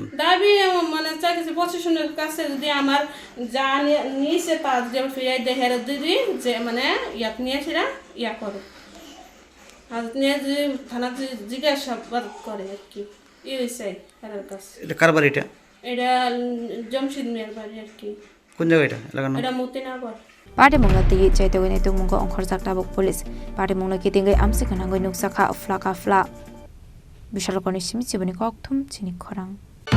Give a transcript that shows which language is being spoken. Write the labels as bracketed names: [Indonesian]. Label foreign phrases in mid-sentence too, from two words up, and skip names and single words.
[Bangla] দাবি মানে চাইছে প্রশাসনের কাছে যদি আমার যা নিয়েছে তার যে ফিরাই দেয় হেরত দিদি যে মানে ইয়াত নিয়ে সেটা ইয়া করে আর নিয়ে যদি থানা জিজ্ঞাসাবাদ করে আর কি এই হয়েছে হেরার কাছে এটা কার বাড়ি এটা জমশিদ মিয়ার বাড়ি আর কি কোন জায়গা এটা এলাকার নাম এটা মতিনগর [Kok Borok] Party Mungna Ti Chaituguni Tungmungo Khorjak Tabuk Police Party Mungna Kitingai Amsikanangoi Nuksakha Flaka Fla Bishal Koni Simi Chibani Kokthum Chini Khorang